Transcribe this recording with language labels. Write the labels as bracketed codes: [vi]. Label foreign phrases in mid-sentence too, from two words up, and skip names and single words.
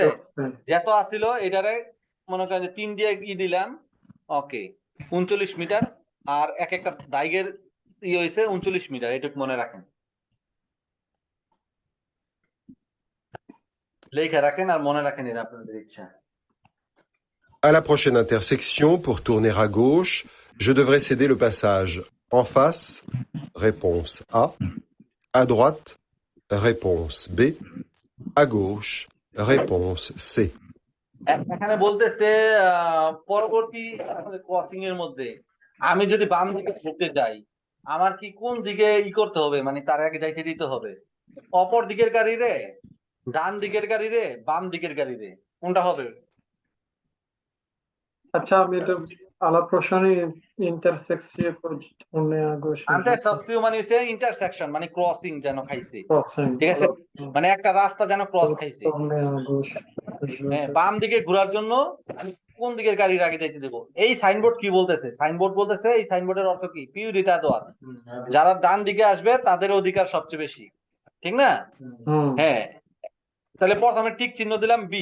[bn] যত আসিল এটারে মনে করেন যে 3 দিয়ে দিলাম। ওকে, 39 মিটার, আর এক একটা দাগের হয়েছে 39 মিটার, এটুকু মনে রাখেন, লেখা রাখেন আর মনে রাখেন, এটা আপনাদের ইচ্ছা। [fr] À la prochaine intersection, pour tourner à gauche, je devrais céder le passage en face, réponse A, à droite, réponse B, à gauche, réponse C. [bn] এখানে বলতেছে পরবর্তী ক্রসিং এর মধ্যে আমি যদি বাম দিকে ঘুরতে যাই, আমার কি কোন দিকে করতে হবে, মানে তার আগে যাইতে দিতে হবে? অপর দিকের গাড়ি রে, ডান দিকের গাড়ি রে, বাম দিকের গাড়ি রে, কোনটা হবে? আচ্ছা, আমি এটা [fr] alla prochaine intersection pour tourner à gauche. [bn] ইন্টারসেকশন মানে হচ্ছে ইন্টারসেকশন, মানে ক্রসিং যেন খাইছে, ঠিক আছে, মানে একটা রাস্তা যেন ক্রস খাইছে। [fr] Tourner à gauche. [bn] বাম দিকে ঘোরার জন্য আমি কোন দিকের গাড়ির আগে যাইতে দেবো? এই সাইনবোর্ড কি বলতেছে? সাইনবোর্ড বলতেছে, এই সাইনবোর্ডের অর্থ কি? [fr] priorité à droite, [bn] যারা ডান দিকে আসবে তাদের অধিকার সবচেয়ে বেশি, ঠিক না? হ্যাঁ, তাহলে প্রথমে টিক চিহ্ন দিলাম বি।